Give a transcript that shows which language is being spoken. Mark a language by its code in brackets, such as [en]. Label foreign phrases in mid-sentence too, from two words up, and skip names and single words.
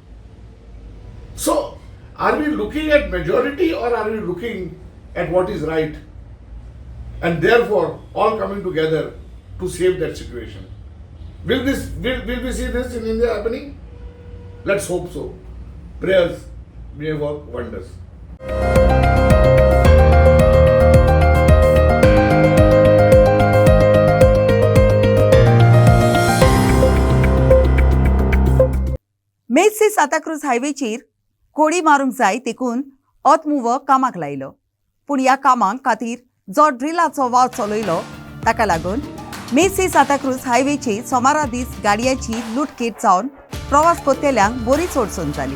[en] So, are we looking at majority or are we looking at what is right? And therefore, all coming together to save that situation. Will we see this in India happening? Let's hope so. Prayers may work wonders. [kok] मेज से सांताक्रूज हायवेचेर कोडी मारूंक जाय देखून अतमुव कामाक लायलो पूण ह्या कामां खातीर जो ड्रिलाचो वाव चलयलो ताका लागून मेज से सांताक्रूज हायवेचेर सोमारा दीस गाडयांची लुटकेट जावन प्रवास करतेल्यांक बरीच अडचण जाली.